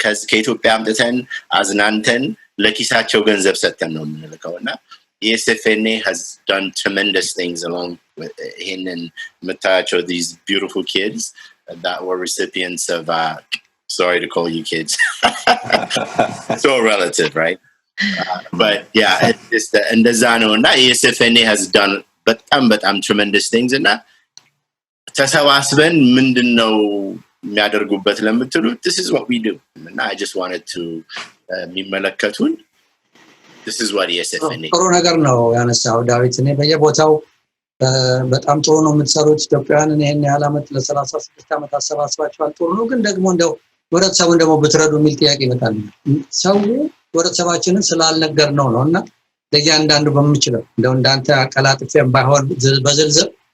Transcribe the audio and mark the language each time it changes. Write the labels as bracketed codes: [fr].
[am] ከኢትዮጵያ አምጥተን አዝናንተን ለኪሳቸው ገንዘብ ሰጥተን ነው የምንልከውና [en] ESFNA has done tremendous things along with these beautiful kids that were recipients of sorry to call you kids. So relative, right? But yeah, it's just [am] እንደዛ ነው እና [en] ESFNA has done በጣም tremendous things እና [am] ተሰባስበን ምንድነው የሚያደርጉበት ለምትሉ [en] this is what we do and I just wanted to [am] የሚመለከቱን [en] this is what ESFNA [am] ጥሩ ነገር ነው ያነሳው ዳዊት እኔ በየቦታው በጣም ጥሩ ነው የምትሰሩት ኢትዮጵያውያንን ይሄን ያህል አመት ለ36 አመት አሰባስባችኋል ጥሩ ነው ግን ደግሞ እንደው ወረተሰቡን ደግሞ ብትረዱ የሚል ጥያቄ ይመጣል ሰው ወረተሰባችንን ስላልነገር ነውና ለእያንዳንዱ በሚችለው እንደው እንዳንተ አቀላጥፈን ባይሆን በዝልዝል